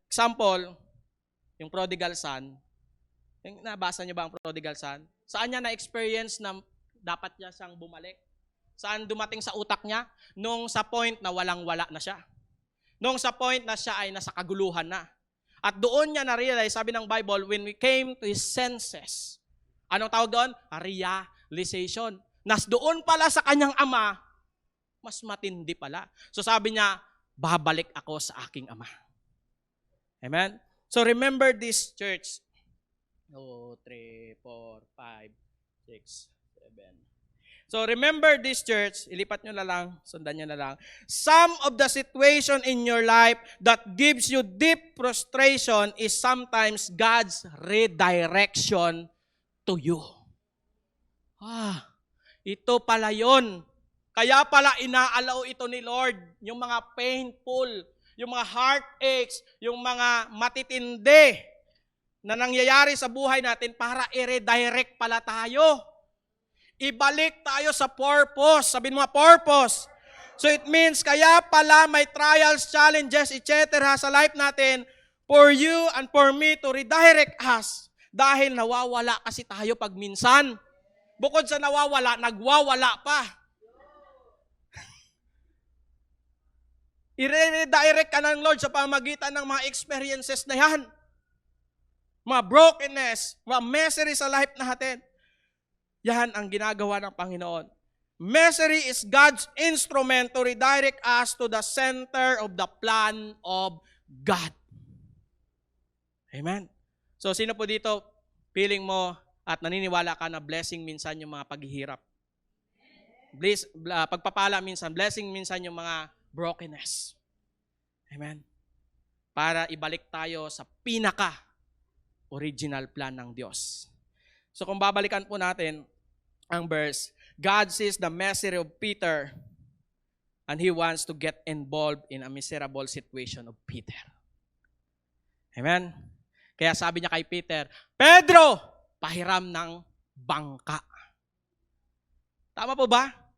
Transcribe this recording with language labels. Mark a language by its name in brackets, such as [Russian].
[Filipino] Example, yung prodigal son. Nabasa niyo ba ang prodigal son? Saan niya na-experience na dapat niya siyang bumalik? Saan dumating sa utak niya? Nung sa point na walang-wala na siya. Nung sa point na siya ay nasa kaguluhan na. At doon niya na-realize, sabi ng Bible, [English] when we came to his senses. [Filipino] Anong tawag doon? Realization. Nas doon pala sa kanyang ama, mas matindi pala. So sabi niya, babalik ako sa aking ama. Amen? [English] So remember this, church. 2, 3, 4, 5, 6, 7. So remember this, church. [Filipino] Ilipat nyo na lang, sundan nyo na lang. [English] Some of the situation in your life that gives you deep frustration is sometimes God's redirection to you. [Filipino] Ito pala yun. Kaya pala inaalaw ito ni Lord, yung mga painful, yung mga heartaches, yung mga matitindi na nangyayari sa buhay natin para i-redirect pala tayo. Ibalik tayo sa purpose. Sabihin mo, purpose. [English] So it means, [Filipino] kaya pala may trials, challenges, etc. sa life natin [English] for you and for me to redirect us. [Filipino] Dahil nawawala kasi tayo pag minsan. Bukod sa nawawala, nagwawala pa. I-redirect ka ng Lord sa pamagitan ng mga experiences na yan. Mga brokenness, mga misery sa life natin. Yan ang ginagawa ng Panginoon. [English] Misery is God's instrument to redirect us to the center of the plan of God. [Filipino] Amen. So sino po dito, feeling mo at naniniwala ka na blessing minsan yung mga paghihirap? Pagpapala minsan, blessing minsan yung mga brokenness. Amen. Para ibalik tayo sa pinaka-original plan ng Diyos. So kung babalikan po natin ang verse, [English] God sees the misery of Peter and He wants to get involved in a miserable situation of Peter. [Filipino] Amen. Kaya sabi niya kay Peter, Pedro, pahiram ng bangka. Tama po ba?